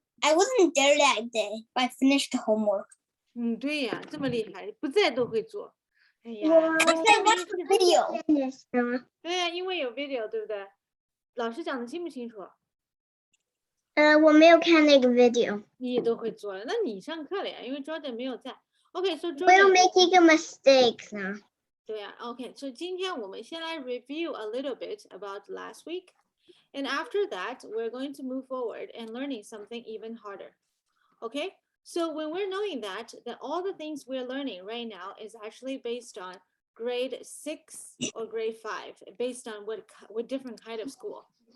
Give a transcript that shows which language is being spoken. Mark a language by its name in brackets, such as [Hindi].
[English] I wasn't there that day, but I finished the homework. [Chinese] 对呀，这么厉害，不在都会做。哎呀， [English] Because I watched the video. [Chinese] 对呀，因为有 video，对不对？老师讲的清不清楚？我没有看那个 video。你也都会做了，那你上课了呀？因为 Jordan 没有在。 [English] Okay, so Jordan. We're making a mistake now. [Chinese] 对呀 [English] ，OK， so [Chinese] 今天我们先来 [English] review a little bit about last week, and after that, we're going to move forward and learning something even harder. Okay, so when we're knowing that all the things we're learning right now is actually based on grade 6 or grade 5, based on what different kind of school.